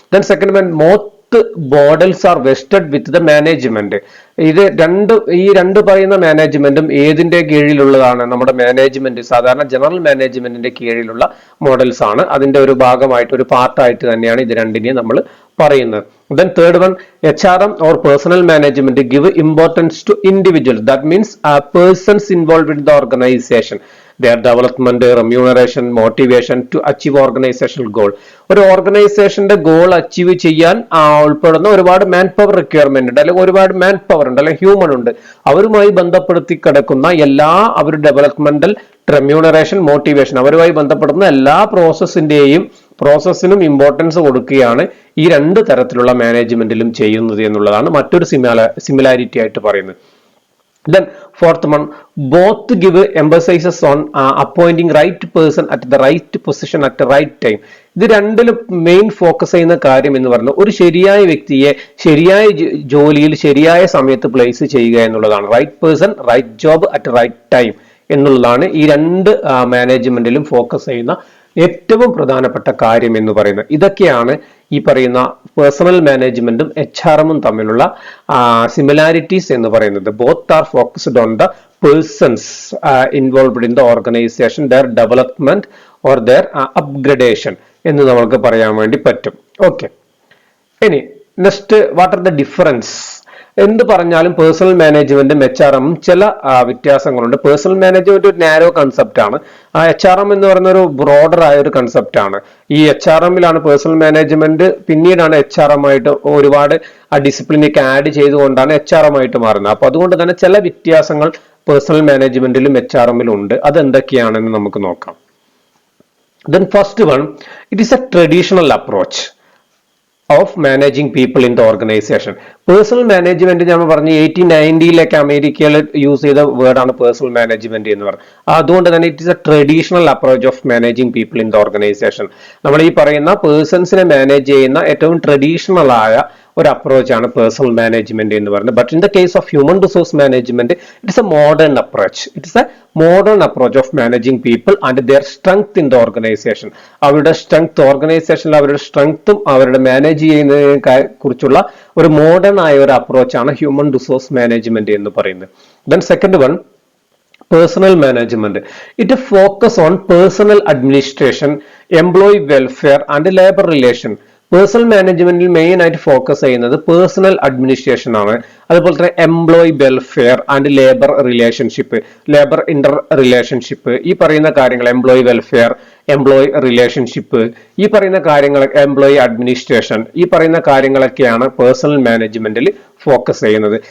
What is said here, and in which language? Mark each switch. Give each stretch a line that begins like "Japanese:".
English: Then second models are vested with the management.
Malayalam: ഈ രണ്ട് പറയുന്ന മാനേജ്മെന്റും ഏതിന്റെ കീഴിലുള്ളതാണ്? നമ്മുടെ മാനേജ്മെന്റ്, സാധാരണ ജനറൽ മാനേജ്മെന്റിന്റെ കീഴിലുള്ള മോഡൽസ് ആണ്. അതിന്റെ ഒരു ഭാഗമായിട്ട്, ഒരു പാർട്ടായിട്ട് തന്നെയാണ് ഇത് രണ്ടിനെയും നമ്മൾ പറയുന്നത്.
English: Then third one, HRM or personal management give importance to individuals. That means persons involved in the organization, their development, remuneration, motivation to achieve organizational goal.
Malayalam: ഒരു ഓർഗനൈസേഷന്റെ ഗോൾ അച്ചീവ് ചെയ്യാൻ ഉൾപ്പെടുന്ന ഒരുപാട് മാൻ പവർ റിക്വയർമെന്റ് ഉണ്ട്, അല്ലെങ്കിൽ ഒരുപാട് man power ഉണ്ട്, അല്ലെങ്കിൽ ഹ്യൂമൻ ഉണ്ട്. അവരുമായി ബന്ധപ്പെടുത്തി കിടക്കുന്ന എല്ലാ അവരുടെ ഡെവലപ്മെന്റൽ, റെമ്യൂണറേഷൻ, മോട്ടിവേഷൻ, അവരുമായി ബന്ധപ്പെടുന്ന എല്ലാ പ്രോസസ്സിനും ഇമ്പോർട്ടൻസ് കൊടുക്കുകയാണ് ഈ രണ്ട് തരത്തിലുള്ള മാനേജ്മെന്റിലും ചെയ്യുന്നത് എന്നുള്ളതാണ് മറ്റൊരു സിമിലാരിറ്റി ആയിട്ട് പറയുന്നത്.
English: Then fourth one, both give emphasis on appointing right person at the right position at the right time.
Malayalam: ഇത് രണ്ടിലും മെയിൻ ഫോക്കസ് ചെയ്യുന്ന കാര്യം എന്ന് പറഞ്ഞാൽ ഒരു ശരിയായ വ്യക്തിയെ ശരിയായ ജോലിയിൽ ശരിയായ സമയത്ത് പ്ലേസ് ചെയ്യുക എന്നുള്ളതാണ്.
English: right person, right job at right time
Malayalam: എന്നുള്ളതാണ് ഈ രണ്ട് മാനേജ്മെന്റിലും ഫോക്കസ് ചെയ്യുന്ന ഏറ്റവും പ്രധാനപ്പെട്ട കാര്യം എന്ന് പറയുന്നത്. ഇതൊക്കെയാണ് ഈ പറയുന്ന പേഴ്സണൽ മാനേജ്മെന്റും HRM തമ്മിലുള്ള സിമിലാരിറ്റീസ് എന്ന് പറയുന്നത്.
English: both are focused on the persons involved in the organisation, their development or their upgradation
Malayalam: എന്ന് നമുക്ക് പറയാൻ വേണ്ടി പറ്റും.
English: Okay, ഇനി next, what are the difference?
Malayalam: എന്ത് പറഞ്ഞാലും പേഴ്സണൽ മാനേജ്മെന്റും HRM ചില വ്യത്യാസങ്ങളുണ്ട്. പേഴ്സണൽ മാനേജ്മെന്റ് ഒരു നാരോ കൺസെപ്റ്റ് ആണ്. HRM എന്ന് പറയുന്ന ഒരു ബ്രോഡർ ആയ ഒരു കൺസെപ്റ്റ് ആണ്. ഈ HRMലാണ് പേഴ്സണൽ മാനേജ്മെന്റ് പിന്നീടാണ് HRM ആയിട്ട് ഒരുപാട് ഡിസിപ്ലിനൊക്കെ ആഡ് ചെയ്തുകൊണ്ടാണ് HRM ആയിട്ട് മാറുന്നത്. അപ്പൊ അതുകൊണ്ട് തന്നെ ചില വ്യത്യാസങ്ങൾ പേഴ്സണൽ മാനേജ്മെന്റിലും HRMലും ഉണ്ട്. അതെന്തൊക്കെയാണെന്ന് നമുക്ക് നോക്കാം.
English: Then first one, it is a traditional approach of managing people in the organization.
Malayalam: Personnel management ഞാൻ പറഞ്ഞു 1890 അമേരിക്കയിൽ യൂസ് ചെയ്ത വേർഡാണ് പേഴ്സണൽ മാനേജ്മെന്റ് എന്ന് പറയുന്നത്. അതുകൊണ്ട് തന്നെ
English: It is a traditional approach of managing people in the organisation.
Malayalam: നമ്മൾ ഈ പറയുന്ന പേഴ്സൺസിനെ മാനേജ് ചെയ്യുന്ന ഏറ്റവും ട്രഡീഷണൽ ആയ ഒരു അപ്രോച്ചാണ് പേഴ്സണൽ മാനേജ്മെന്റ് എന്ന് പറയുന്നത്.
English: But in the case of human resource management it is a modern approach. It is a modern approach of managing people and their strength in the organisation.
Malayalam: അവരുടെ strength, ഓർഗനൈസേഷനിൽ അവരുടെ സ്ട്രെങ്ത്തും അവരുടെ manage ചെയ്യുന്നതിനെ കുറിച്ചുള്ള ഒരു modern ആയ ഒരു അപ്രോച്ചാണ് ഹ്യൂമൻ റിസോഴ്സ് മാനേജ്മെന്റ് എന്ന് പറയുന്നത്.
English: Then second one, personal management. It focus on personal administration, employee welfare and labor relation.
Malayalam: Personal മാനേജ്മെന്റിൽ മെയിൻ ആയിട്ട് ഫോക്കസ് ചെയ്യുന്നത് പേഴ്സണൽ അഡ്മിനിസ്ട്രേഷൻ ആണ്. അതുപോലെ തന്നെ employee welfare and labour relationship, labour Inter relationship, ഈ പറയുന്ന കാര്യങ്ങൾ, എംപ്ലോയി വെൽഫെയർ, എംപ്ലോയി റിലേഷൻഷിപ്പ്, ഈ പറയുന്ന കാര്യങ്ങൾ, എംപ്ലോയി അഡ്മിനിസ്ട്രേഷൻ, ഈ പറയുന്ന കാര്യങ്ങളൊക്കെയാണ് പേഴ്സണൽ മാനേജ്മെന്റിൽ ഫോക്കസ് ചെയ്യുന്നത്.